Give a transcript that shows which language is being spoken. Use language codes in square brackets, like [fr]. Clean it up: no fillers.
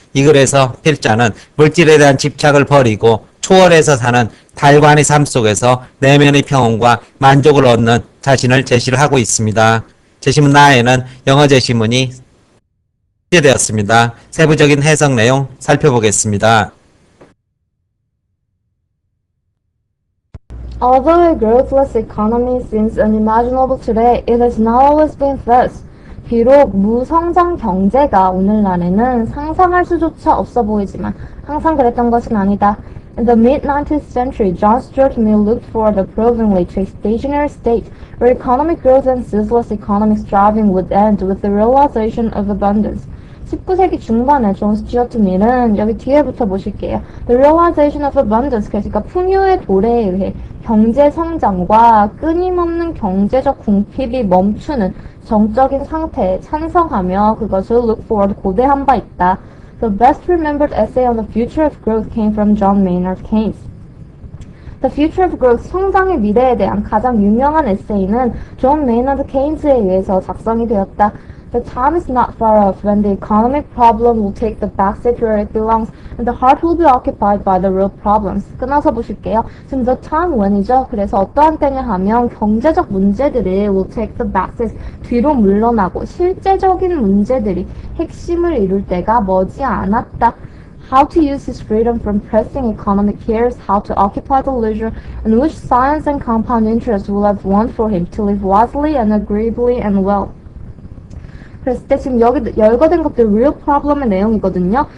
[ko] 이 글에서 필자는 물질에 대한 집착을 버리고 초월해서 사는 달관의 삶 속에서 내면의 평온과 만족을 얻는 자신을 제시를 하고 있습니다. 제시문 나에는 영어 제시문이 되었습니다. 세부적인 해석 내용 살펴보겠습니다. [en] Although a growthless economy seems unimaginable today, it has not always been thus. [ko] 비록 무성장 경제가 오늘날에는 상상할 수조차 없어 보이지만 항상 그랬던 것은 아니다. [en] In the mid-19th century, John Stuart Mill looked forward approvingly to a stationary state where economic growth and ceaseless economic striving would end with the realization of abundance. [ko] 19세기 중반에 존 스튜어트 밀은 여기 뒤에부터 보실게요. [en] The realization of abundance, [ko] 그러니까 풍요의 도래에 의해 경제 성장과 끊임없는 경제적 궁핍이 멈추는 정적인 상태에 찬성하며 그것을 [en] look forward [ko] 고대한 바 있다. [en] The best remembered essay on the future of growth came from John Maynard Keynes. The Future of Growth, [ko] 성장의 미래에 대한 가장 유명한 에세이는 존 메이너드 케인스에 의해서 작성이 되었다. [en] The time is not far off when the economic problem will take the backseat where it belongs and the heart will be occupied by the real problems. [ko] 끊어서 보실게요. 지금 [en] the time when [ko] 이죠. 그래서 어떠한 때냐 하면 경제적 문제들이 [en] will take the backseat, [ko] 뒤로 물러나고 실제적인 문제들이 핵심을 이룰 때가 머지 않았다. [en] How to use his freedom from pressing economic cares, how to occupy the leisure, and which science and compound interest will have won for him to live wisely and agreeably and well. [ko] 그랬을 때 지금 여기 열거된 것들 [en] real problem [ko] 의 내용이거든요.